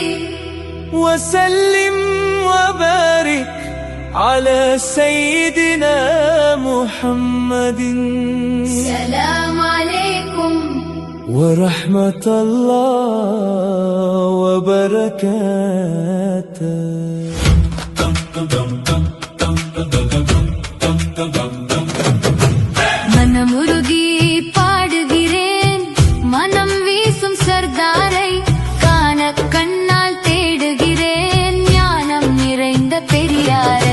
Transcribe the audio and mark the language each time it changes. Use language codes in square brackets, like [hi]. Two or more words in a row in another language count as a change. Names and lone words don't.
[ar] وسلم وبارك على سيدنا محمد. السلام عليكم ورحمة الله وبركاته. [ta] மனமுருகி பாடுகிறேன் மனம் வீசும் சர்தாரை காண கண்ணால் தேடுகிறேன் ஞானம் நிறைந்த பெரியாரை.